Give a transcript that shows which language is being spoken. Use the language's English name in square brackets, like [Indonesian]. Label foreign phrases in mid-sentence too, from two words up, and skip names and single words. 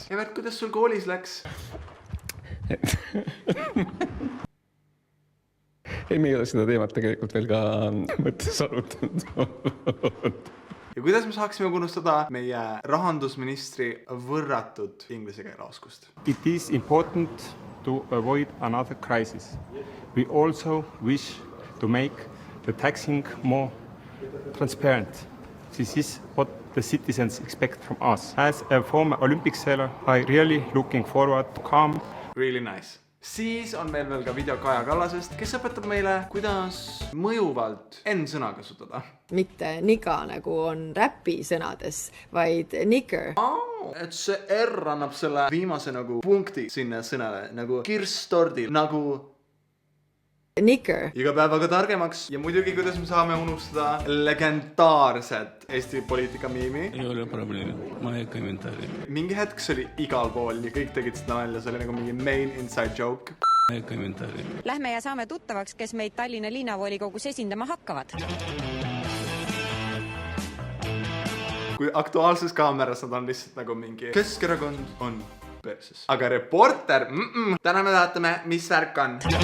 [Estonian] Ja Vert, kuidas sul koolis läks? Ei, me ei ole seda teemat tegelikult veel ka mõttes arutanud. Ja kuidas me saaksime unustada meie rahandusministri võrratud inglise keele oskust? [English] It is important to avoid another crisis. We also wish to make the taxing more transparent. This is what the citizens expect from us. As a former Olympic sailor, I really looking forward to calm. Really nice. [Estonian] Siis on meil veel ka video Kaja Kallasest, kes õpetab meile, kuidas mõjuvalt N-sõna kasutada. Mitte niga nagu on räpi sõnades, vaid nigger. Et see R annab selle viimase nagu punkti sinna sõnale, nagu kirstordil, nagu nigger. Iga päevaga targemaks ja muidugi, kuidas me saame unustada legendaarset Eesti poliitika miimi. Ei ole probleemi, ma ei kommentaari. Mingi hetk see oli igal pool ja kõik tegid seda välja, see oli nagu mingi [English] main inside joke. [Estonian] Ei kommentaari. Lähme ja saame tuttavaks, kes meid Tallinna linnavolikogus esindama hakkavad. Kui aktuaalses kaameras nad on lihtsalt nagu mingi Keskerakond on perses. Aga reporter, täna me vaatame, mis värk on.